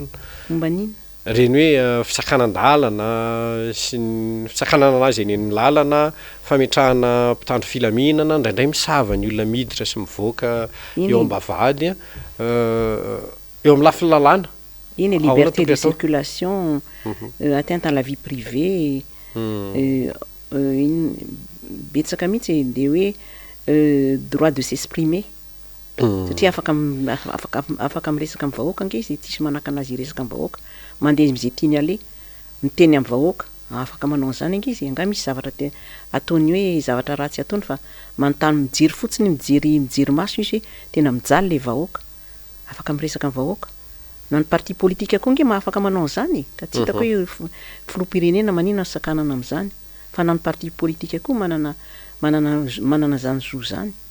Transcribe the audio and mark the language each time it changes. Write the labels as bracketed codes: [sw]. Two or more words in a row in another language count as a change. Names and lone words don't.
[mg] momba nina reny hoe fisakanan-dalana sy ny fisakanana anazy eny amin'ny lalana fametrahana mpitandro filaminana indraindray misava ny olona miditra sy mivoaka eo ambavady eo amin'ny lafiny lalàna iny [fr] liberté de circulation atteinte à la vie privée [mg] betsaka mihitsy de hoe [fr] droit de s'exprimer [mg] satria afaka miresaka amin'ny vahoaka ange izy tsisy manaka anazy iresaka amin'ny vahoaka mandeha mizay tiany ale miteny amin'ny vahoaka afaka manao an'izany ange izy anga misy zavatra ataony hoe zavatra ratsy ataony fa manontany mijery fotsiny mijery maso izy tena mijaly le vahoaka afaka miresaka amin'ny vahoaka na ny parti politika koa nge afaka manao an'izany ka tsy hitako hoe filoha-pirenena manina ny sakanana amin'izany fa na ny parti politika koa manana zany zo zany